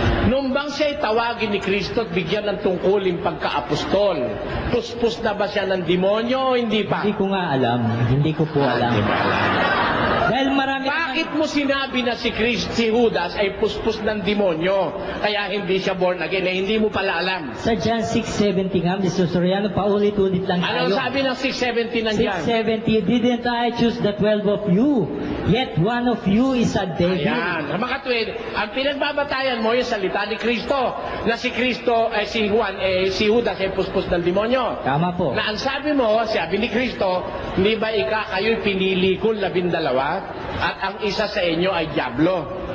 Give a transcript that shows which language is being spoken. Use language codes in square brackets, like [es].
[tl] Nung bang siya'y tawagin ni Kristo at bigyan ng tungkuling pagka-apostol, puspos na ba siya ng demonyo o hindi pa? Hindi ko nga alam. Hindi ko po alam. Hindi mo alam. Dahil marami... Bakit mo sinabi na si Judas ay puspos ng demonyo, kaya hindi siya born again, eh hindi mo pala alam? Sa John 6:70 nga, Mr. Soriano, paulit-ulit lang tayo. Ano sabi ng 6:70 nandiyan? [en] 6:70, didn't I choose the 12 of you? Yet one of you is a devil. [tl] Ayan. Mga katwid, ang pinagbabatayan mo yung salita ni Kristo, na si Kristo, si Judas ay puspos ng demonyo. Tama po. Na ang sabi mo, sabi ni Kristo, hindi ba kayo'y pinili ko 12, at ang isa sa inyo ay diablo?